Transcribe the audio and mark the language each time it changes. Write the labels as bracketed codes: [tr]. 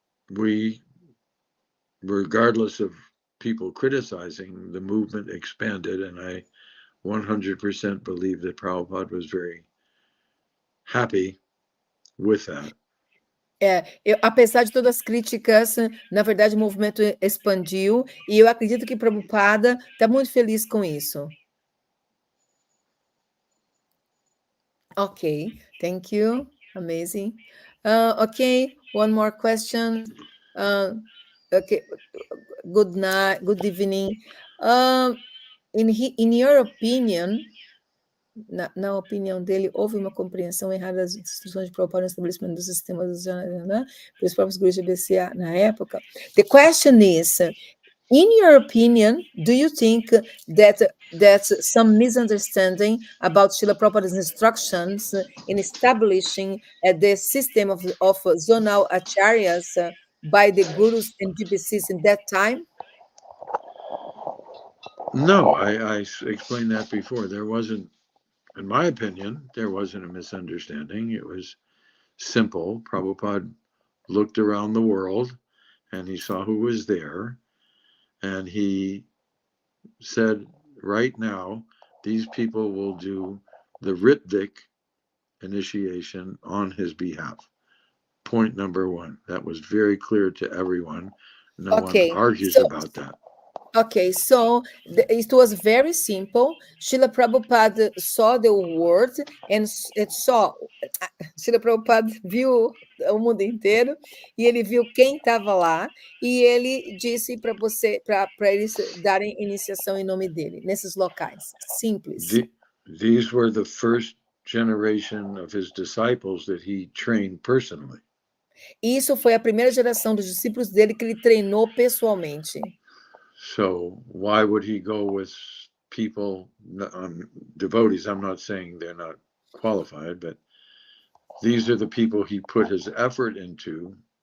[en] We, regardless of people criticizing, the movement expanded, and I 100% believe that Prabhupada was very happy with that. [pt] Apesar de todas as críticas, na verdade o movimento expandiu, e eu acredito que Prabhupada está muito feliz com isso. [en] Okay, thank you. Amazing. Okay, one more question. Okay, good night, good evening. In your opinion, [pt] na opinião dele, houve uma compreensão errada das instruções de Prabhupada no estabelecimento do sistema pelos próprios gurus de ACBSP na época? [en] The question is, in your opinion, do you think that some misunderstanding about Srila Prabhupada's instructions in establishing the system of zonal acharyas by the gurus and GBCs in that time? No, I explained that before. There wasn't, in my opinion, there wasn't a misunderstanding. It was simple. Prabhupada looked around the world and he saw who was there. And he said, right now, these people will do the Ritvik initiation on his behalf. Point number one. That was very clear to everyone. No one argues about that. Okay, so it was very simple. Srila Prabhupada saw the world and [pt] Srila Prabhupada viu o mundo inteiro e ele viu quem estava lá e ele disse para eles darem iniciação em nome dele, nesses locais. Simples. [en] These were the first generation of his disciples that he trained personally. [pt] Isso foi a primeira geração dos discípulos dele que ele treinou pessoalmente. [en] So why would he go with people, devotees? I'm not saying they're not qualified, but these are the people he put his effort into.